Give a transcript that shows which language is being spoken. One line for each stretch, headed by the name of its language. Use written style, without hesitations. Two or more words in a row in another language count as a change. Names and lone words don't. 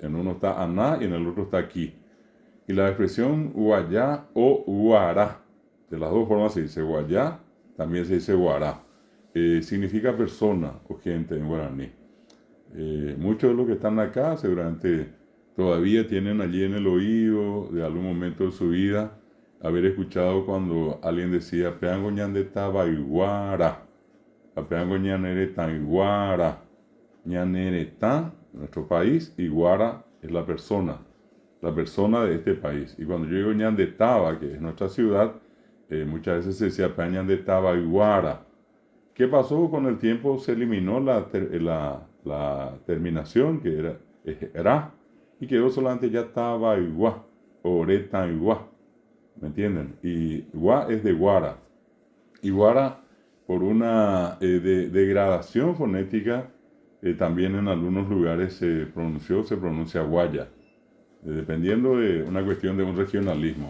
Spanish: En uno está Aná y en el otro está aquí. Y la expresión Guayá o Guará, de las dos formas se dice Guayá, también se dice Guará. Significa persona o gente en guaraní. Muchos de los que están acá seguramente todavía tienen allí en el oído de algún momento de su vida haber escuchado cuando alguien decía
Guarani: Peango ñande tabaiguara, Peango ñanere taiguara, ñanere ta,
Spanish: nuestro país, y guara es la persona de este país. Y cuando yo digo
Guarani: ñande taba,
Spanish: que es nuestra ciudad, muchas veces se decía
Guarani: Peango ñande tabaiguara.
Spanish: ¿Qué pasó? Con el tiempo se eliminó la terminación, que era, y quedó solamente ya tabaigua, o retaigua, ¿me entienden? Y gua es de guara. Y guara, por una degradación fonética, también en algunos lugares se pronuncia guaya, dependiendo de una cuestión de un regionalismo.